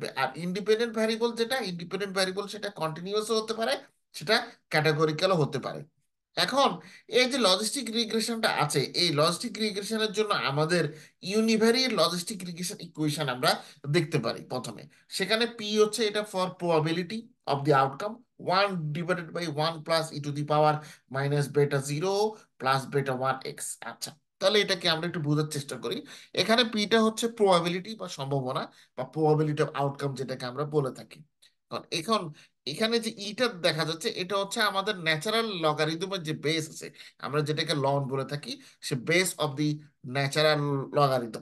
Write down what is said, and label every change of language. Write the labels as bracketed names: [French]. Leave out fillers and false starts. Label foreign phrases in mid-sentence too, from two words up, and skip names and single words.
[Bangla] আর [English] independent variable [Bangla] যেটা [English] independent variable [Bangla] সেটা কন্টিনিউয়াসও হতে পারে, সেটা ক্যাটাগরিক্যালও হতে পারে। এখন এই যে [English] logistic regression [Bangla] আছে, এই [English] logistic regression [Bangla] জন্য আমাদের [English] univariate logistic regression equation [Bangla] আমরা দেখতে পারি প্রথমে। সেখানে পি হচ্ছে এটা [English] for probability of the outcome, [Bangla] 1/1 + e⁻⁻β0 + β1x। আচ্ছা, তাহলে এটাকে আমরা একটু বোঝার চেষ্টা করি। এখানে পিটা হচ্ছে প্রবাবিলিটি বা সম্ভাবনা, বা [English] probability of outcome [Bangla] যেটাকে আমরা বলে থাকি। এখন এখানে যে ইটা দেখা যাচ্ছে, এটা হচ্ছে আমাদের [English] natural logarithm [Bangla] যে বেস আছে, আমরা যেটাকে লন বলে থাকি, [English] the base of the natural logarithm.